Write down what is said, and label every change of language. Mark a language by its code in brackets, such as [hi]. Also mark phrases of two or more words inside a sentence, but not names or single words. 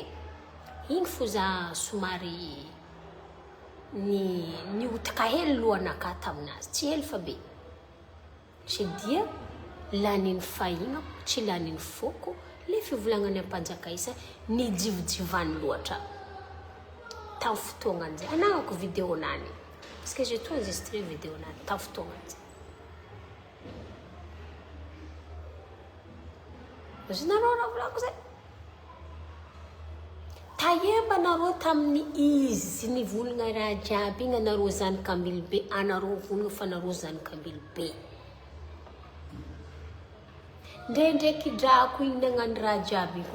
[mg] Igny fo za somary ny otaka hely lohanaka taminazy. Tsy hely fa be. Tsy dia laniny fahigna, tsy laniny foko. Le fivolagnany ampanjaka isa ny jivojivany loatra. Tamin'ny fotoagnan'izay. Anagnako vidéo nany. [fr] Parce que j'ai tout enregistré [mg] vidéo nany. Tamin'ny fotoagnan'izay. Azonareo raha volako zay. Taiemba nareo tamin'ny izy ny volagna raha jiaby igny anareo zanaka Ambilobe. Anareo volagna fa anareo zanaka Ambilobe. Ndraiky drako igny nagnano raha jiaby igny.